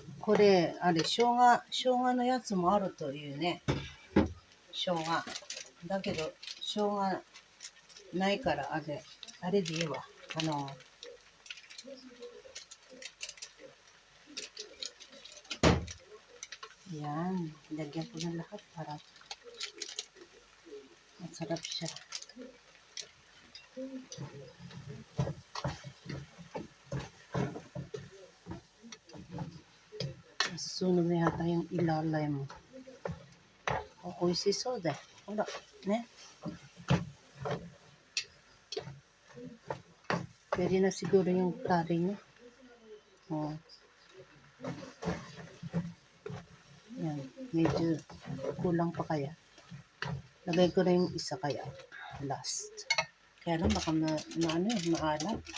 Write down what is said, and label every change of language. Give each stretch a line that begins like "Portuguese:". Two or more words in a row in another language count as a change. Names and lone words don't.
Japanese: これ、あれ、生姜のやつもあるというね。生姜。だけど、生姜ないから、あれでいいわ。Yan.
Filipino: Lagyan ko ng lahat para masarap siya. Susunod na yata yung ilalay mo.
Japanese: Oishiそうだよ。ほら、
Filipino: ね。Pwede na siguro yung curry niya. Oh. Yan. Medyo kulang pa kaya. Lagay ko na yung isa kaya. Last. Kaya lang baka maalat.